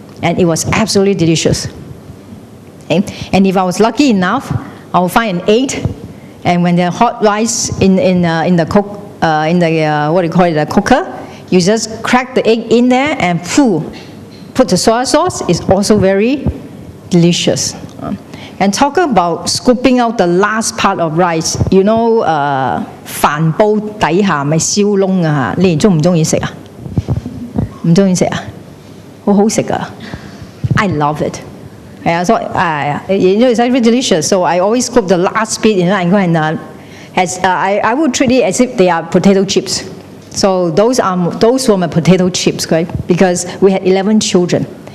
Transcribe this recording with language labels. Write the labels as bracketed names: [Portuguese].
[English] And it was absolutely delicious. Okay? And if I was lucky enough, I would find an egg, and when the hot rice in the cooker, you just crack the egg in there and put the soy sauce. It's also very delicious. And talk about scooping out the last part of rice. You know, [Cantonese] 飯煲底下咪燒窿啊？你哋中唔中意食啊？唔中意食啊？好好食啊 ！ [English] I love it. Yeah, so it's very delicious. So I always scoop the last bit, and go and I would treat it as if they are potato chips. So those were my potato chips, right? Because we had 11 children.